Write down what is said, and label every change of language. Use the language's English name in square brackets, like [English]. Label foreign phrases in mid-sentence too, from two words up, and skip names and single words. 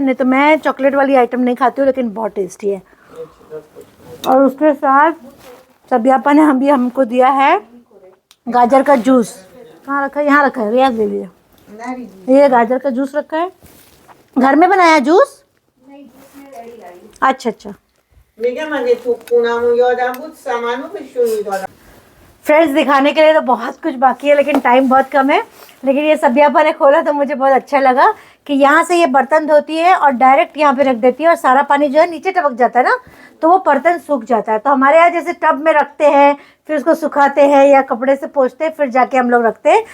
[Hindi] नहीं तो मैं चॉकलेट वाली आइटम नहीं खाती हूँ, लेकिन बहुत टेस्टी है। और उसके साथ सभी आपा ने हमको दिया है गाजर का जूस। कहाँ रखा है? यहाँ रखा है, रियाज ले लिया। ये गाजर का जूस रखा है, घर में बनाया जूस? अच्छा। [Persian] میگم اگه تو خونمون یادم بود سمنو بهشون میدادم. [Hindi] फ्रेंड्स, दिखाने के लिए तो बहुत कुछ बाकी है, लेकिन टाइम बहुत कम है। लेकिन ये सभी आपा ने खोला तो मुझे बहुत अच्छा लगा कि यहाँ से ये बर्तन धोती है और डायरेक्ट यहाँ पे रख देती है, और सारा पानी जो है नीचे टपक जाता है ना, तो वो बर्तन सूख जाता है। तो हमारे यहाँ जैसे टब में रखते हैं, फिर उसको सुखाते हैं या कपड़े से पोंछते हैं, फिर जाके हम लोग रखते हैं।